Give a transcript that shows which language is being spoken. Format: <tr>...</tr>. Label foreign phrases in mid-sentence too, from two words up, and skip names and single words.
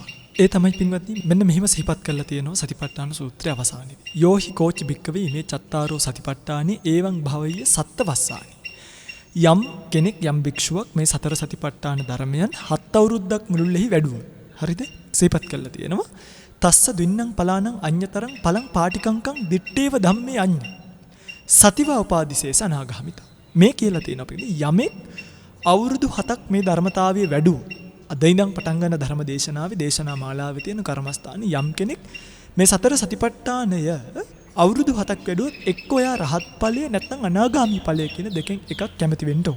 <si>ඒ තමයි පින්වත්නි මෙන්න මෙහිම සිහිපත් කරලා තියෙනවා සතිපට්ඨාන සූත්‍රය අවසානයේදී.</si> <pi>යෝහි කෝච භික්කවේ මේ චත්තාරෝ සතිපට්ඨානි ඒවං භවය සත්තවස්සානි.</pi> <si>යම් කෙනෙක් යම් භික්ෂුවක් මේ සතර සතිපට්ඨාන ධර්මයන් 7 අවුරුද්දක් මුළුල්ලෙහි වැඩුවා. හරිද? සිහිපත් කරලා තියෙනවා.</si> <pi>තස්ස දින්නම් පලානම් අඤ්‍යතරං පලං පාටිකංකං දිත්තේව ධම්මේ අඤ්ඤ සතිවා උපාදිසේස අනාගාමිත.</pi> <si>මේ කියලා තියෙන අපිට යමෙක් අවුරුදු 7ක් මේ ධර්මතාවයේ වැඩුව. අද ඉඳන් පටන් ගන්න ධර්ම දේශනාවේ දේශනා මාලාවේ තියෙන කර්මස්ථානයේ යම් කෙනෙක් මේ සතර සතිපට්ඨානය අවුරුදු 7ක් වැඩුවොත් එක්ක ඔයා රහත් ඵලය නැත්නම් අනාගාමී ඵලය කියන දෙකෙන් එකක් කැමති වෙන්න ඕන.</si>